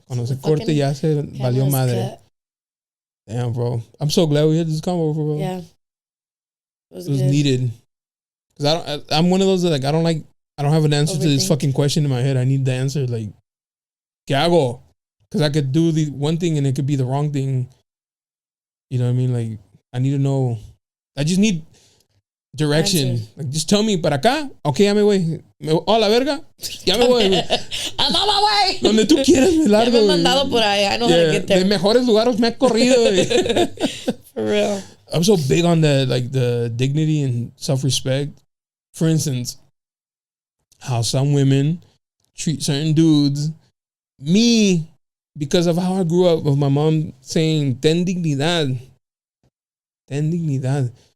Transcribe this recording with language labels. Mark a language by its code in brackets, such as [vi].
[es] Cuando se corte ya se valió madre. [en] Damn, bro. I'm so glad we had this convo, bro. Yeah. It was needed. Cause I'm one of those that, like, I don't have an answer to this fucking question in my head. I need the answer. Like, ¿qué hago? Because I could do the one thing and it could be the wrong thing. You know what I mean? Like, I need to know. I just need direction. [es] Like, just tell me, para acá. Okay, ya me voy. Oh, la verga. Ya me voy. [en] I'm on my way. [es] Donde tú quieras, me largo. [en] Ya me han mandado por ahí. I know how to get there. [es] De mejores lugares me ha corrido. [en] For real. I'm so big on the dignity and self-respect. For instance, how some women treat certain dudes. Me, because of how I grew up, of my mom saying, ten dignidad. Ten dignidad.